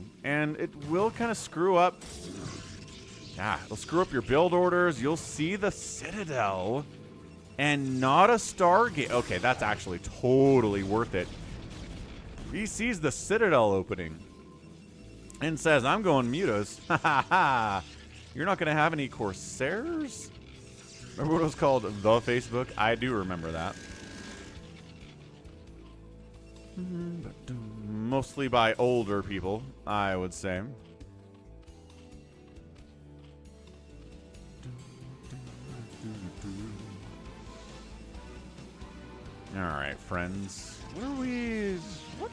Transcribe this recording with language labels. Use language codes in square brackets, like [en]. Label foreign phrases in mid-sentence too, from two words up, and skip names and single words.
[en] And it will kind of screw up. Yeah, it'll screw up your build orders. You'll see the Citadel and not a Stargate. Okay, that's actually totally worth it. He sees the Citadel opening and says, I'm going mutas. Ha ha ha. You're not going to have any Corsairs? Remember what it was called? The Facebook? I do remember that. Mostly by older people, I would say. Alright, friends. What are we... What?